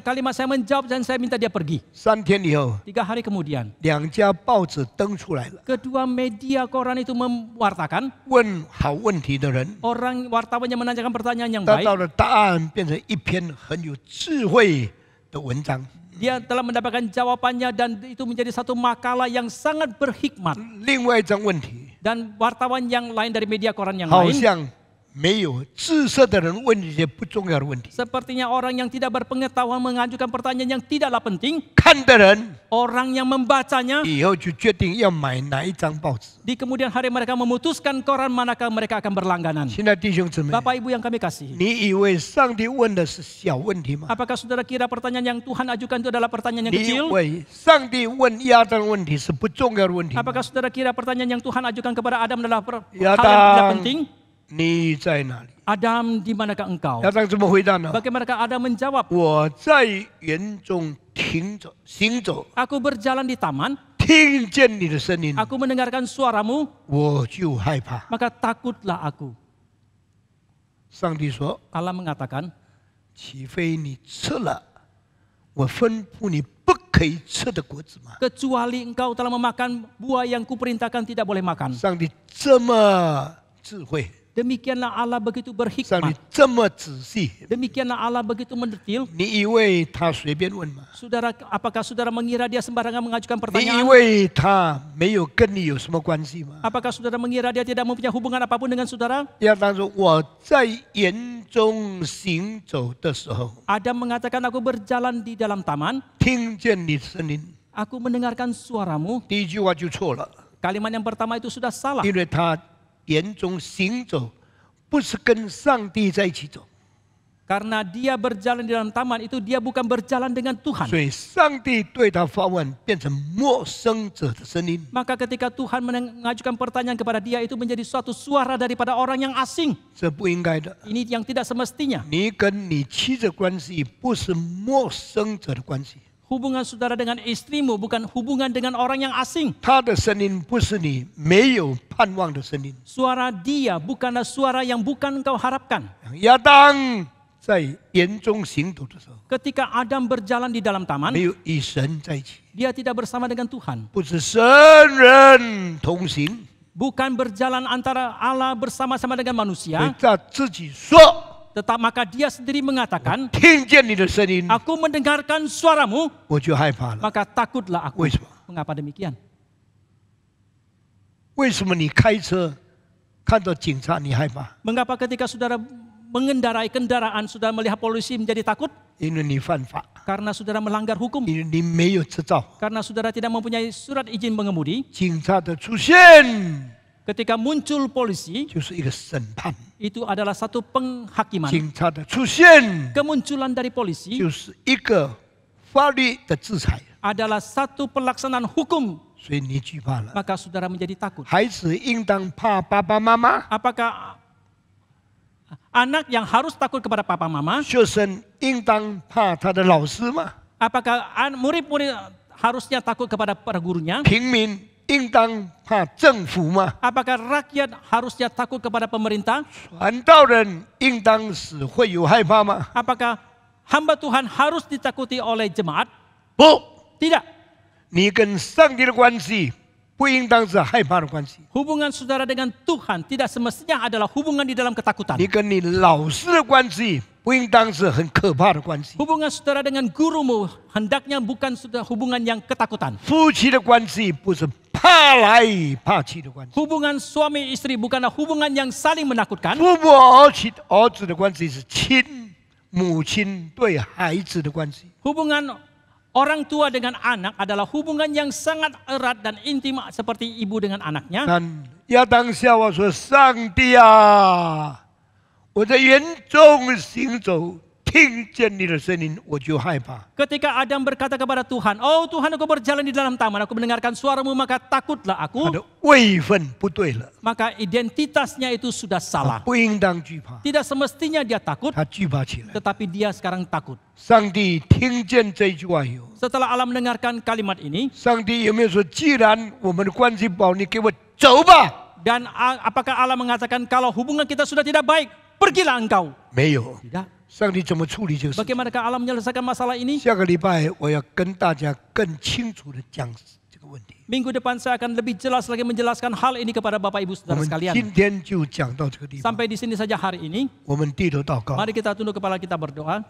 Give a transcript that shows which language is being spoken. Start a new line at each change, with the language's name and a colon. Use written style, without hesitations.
Indonesian: 3 kalimat saya menjawab dan saya minta dia pergi.
Chinese: 3天以后，
Indonesian: 3 hari kemudian,
Chinese: 2家报纸登出来了，
Indonesian: kedua media koran itu mewartakan
Chinese: 问好问题的人
Indonesian: orang wartawan yang menanyakan pertanyaan yang
Chinese: 得
Indonesian: baik.
Chinese: 到的答案变成一篇很有智慧的文章。
Indonesian: Dia telah mendapatkan jawabannya dan itu menjadi satu makalah yang sangat berhikmat.
Chinese: 另外一张问题，
Indonesian: Dan wartawan yang lain dari media koran yang
Chinese: 好
Indonesian: lain,
Chinese: 像没有知识的人问一些不重要的问题，
Indonesian: sepertinya orang yang tidak berpengetahuan mengajukan pertanyaan yang tidaklah penting.
Chinese: 看的人
Indonesian: Orang yang membacanya,
Chinese: 以后就决定要买哪一张报纸。
Indonesian: di kemudian hari mereka memutuskan koran manakah mereka akan berlangganan.
Chinese: 现在弟兄姊妹，
Indonesian: Bapak Ibu yang kami kasih,
Chinese: 你以为上帝问的是小问题吗？
Indonesian: apakah saudara kira pertanyaan yang Tuhan ajukan itu adalah pertanyaan yang
Chinese: 你以
Indonesian: kecil?
Chinese: 为上帝问亚当的问题是不重要的问题吗？
Indonesian: Apakah saudara kira pertanyaan yang Tuhan ajukan kepada Adam adalah hal Ya, yang tidak Adam. penting?
Chinese: 你在哪里？
Indonesian: Adam, di manakah engkau?
Chinese: 亚当怎么回答呢？
Indonesian: Bagaimanakah Adam menjawab?
Chinese: 我在园中行走，
Indonesian: Aku berjalan di taman,
Chinese: 听见你的声音，
Indonesian: aku mendengarkan suaramu,
Chinese: 我就害怕。
Indonesian: maka takutlah aku.
Chinese: 上帝说
Indonesian: Allah mengatakan,：“
Chinese: 岂非你吃了我吩咐你不可以吃的果子吗
Indonesian: kecuali engkau telah memakan buah yang kuperintahkan tidak boleh makan.
Chinese: 上帝这么智慧，
Indonesian: Demikianlah Allah begitu
Chinese: 上帝
Indonesian: berhikmat.
Chinese: 这么仔细，
Indonesian: Demikianlah Allah begitu mendetil.
Chinese: 你以为他随便问吗？
Indonesian: Saudara, apakah saudara mengira dia sembarangan mengajukan
Chinese: 你以
Indonesian: pertanyaan?
Chinese: 为他没有跟你有什么关系吗？
Indonesian: Apakah saudara mengira dia tidak mempunyai hubungan apapun dengan saudara?
Chinese: 亚当说：“我在园中行走的时候，
Indonesian: Adam mengatakan, aku berjalan di dalam taman,
Chinese: 听见你的声音。
Indonesian: aku mendengarkan suaramu. ”
Chinese: 第一句话就错了，
Indonesian: Kalimat yang pertama itu sudah salah.
Chinese: 因为他园中行走不是跟上帝在一起走，
Indonesian: Karena dia berjalan di dalam taman itu dia bukan berjalan dengan Tuhan.
Chinese: 所以上帝对他发问变成陌生者的声音。
Indonesian: Maka ketika Tuhan mengajukan pertanyaan kepada dia itu menjadi suatu suara daripada orang yang asing.
Chinese: 这不应该的。
Indonesian: Ini yang tidak semestinya.
Chinese: 你跟你妻子关系不是陌生者的关系，
Indonesian: Hubungan saudara dengan istrimu bukan hubungan dengan orang yang asing.
Chinese: 他的声音不是你没有盼望的声音。
Indonesian: Suara dia bukanlah suara yang bukan engkau harapkan.
Chinese: 亚当在园中行走的时候，
Indonesian: Ketika Adam berjalan di dalam taman,
Chinese: 没有与神在一起，
Indonesian: dia tidak bersama dengan Tuhan.
Chinese: 不是神人同行，
Indonesian: Bukan berjalan antara Allah bersama-sama dengan
Chinese: 所以
Indonesian: manusia.
Chinese: 他自己说。
Indonesian: maka dia sendiri mengatakan,
Chinese: 听见你的声音，
Indonesian: aku mendengarkan suaramu,
Chinese: 我就害怕了。
Indonesian: maka takutlah aku.
Chinese: 为什么？
Indonesian: Mengapa demikian?
Chinese: 为什么你开车看到警察你害怕？
Indonesian: Mengapa ketika saudara mengendarai kendaraan, saudara melihat polisi menjadi takut?
Chinese: 因为你犯法，
Indonesian: Karena saudara melanggar hukum.
Chinese: 因为你没有执照。
Indonesian: Karena saudara tidak mempunyai surat izin mengemudi.
Chinese: 警察的出现
Indonesian: Ketika muncul polisi,
Chinese: 就是一个审判，
Indonesian: itu adalah satu penghakiman.
Chinese: 警察的出现
Indonesian: Kemunculan dari polisi
Chinese: 就是一个法律的制裁，
Indonesian: adalah satu pelaksanaan hukum.
Chinese: 所以你惧怕了。
Indonesian: Maka saudara menjadi takut.
Chinese: 孩子应当怕爸爸妈妈，
Indonesian: Apakah anak yang harus takut kepada papa mama?
Chinese: 学生应当怕他的老师吗？
Indonesian: Apakah murid-murid harusnya takut kepada para gurunya?
Chinese: 平民应当怕政府吗？
Indonesian: Apakah rakyat harusnya takut kepada pemerintah?
Chinese: 传道人应当是会有害怕吗？
Indonesian: Apakah hamba Tuhan harus ditakuti oleh jemaat?
Chinese: 不，
Indonesian: Tidak.
Chinese: 你跟上帝的关系不应当是害怕的关系，
Indonesian: Hubungan saudara dengan Tuhan tidak semestinya adalah hubungan di dalam ketakutan.
Chinese: 你跟你老师的关系不应当是很可怕的关系，
Indonesian: Hubungan saudara dengan gurumu hendaknya bukan sudah hubungan yang ketakutan.
Chinese: 夫妻的关系不是怕来怕去的关系，
Indonesian: Hubungan suami istri bukanlah hubungan yang saling menakutkan.
Chinese: 父母儿子的关系是亲母亲对孩子的关系。
Indonesian: Hubungan orang tua dengan anak adalah hubungan yang sangat erat dan intim seperti ibu dengan anaknya.
Chinese: 但亚当夏娃说：“上帝啊，我在园中行走，听见你的声音，我就害怕。
Indonesian: Ketika Adam berkata kepada Tuhan, "Oh Tuhan, aku berjalan di dalam taman, aku mendengarkan suaramu, maka takutlah
Chinese: 他
Indonesian: aku."
Chinese: 的位分不对了，
Indonesian: Maka identitasnya itu sudah
Chinese: 他
Indonesian: salah.
Chinese: 不应当惧怕，
Indonesian: Tidak semestinya dia takut,
Chinese: 他惧怕起来。
Indonesian: tetapi dia sekarang takut.
Chinese: 上帝听见这句话以后，
Indonesian: Setelah Allah mendengarkan kalimat ini,
Chinese: 上帝有没有说：“既然我们的关系不好，你给我走吧
Indonesian: dan apakah Allah mengatakan kalau hubungan kita sudah tidak baik, pergilah engkau? ？”
Chinese: 没有。
Indonesian: Tidak.
Chinese: 上帝怎么处理这个事情？
Indonesian: Bagaimanakah Allah menyelesaikan masalah ini?
Chinese: 下个礼拜我要跟大家更清楚的讲这个问题。
Indonesian: Minggu depan saya akan lebih jelas lagi menjelaskan hal ini kepada Bapak Ibu
Chinese: 我
Indonesian: Saudara
Chinese: 们
Indonesian: sekalian.
Chinese: 今天就讲到这个地方，
Indonesian: Sampai di sini saja hari ini.
Chinese: 我们低头祷告，
Indonesian: Mari kita tunduk kepala kita berdoa.